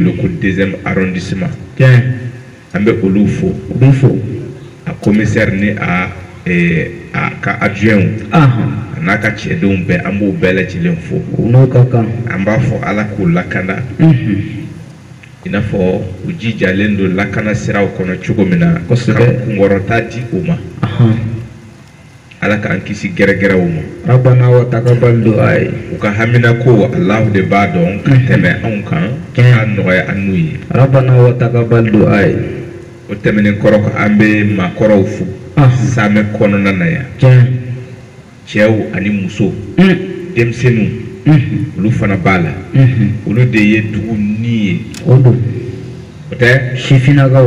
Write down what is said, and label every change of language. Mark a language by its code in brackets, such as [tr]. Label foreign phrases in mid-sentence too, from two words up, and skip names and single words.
[bm] le ko [fr] deuxième arrondissement [bm] an bɛ olu fo a commissaire ni a ka adjoint a n'a ka cɛdenw bɛɛ an b'o bɛɛ lajɛlen fo an b'a fɔ ala k'u lakana i n'a fɔ u jijalen don lakana siraw kɔnɔ cogo min na ka kunkɔrɔta di u ma ala k'an kisi gɛrɛgɛrɛw ma. [ar] ربنا وتقبل دعاء. [bm] u ka hamina ko Allahu de b'a dɔn ka tɛmɛ anw kan k'a nɔgɔya an n'u ye. [ar] ربنا وتقبل دعاء. [bm] o tɛmɛnen kɔrɔ kan an bɛ maakɔrɔw fo saamɛ kɔnɔna na yan. cɛw ani muso denmisɛnninw olu fana b'a la. olu de ye dugu ni ye. o tɛ sifinakaw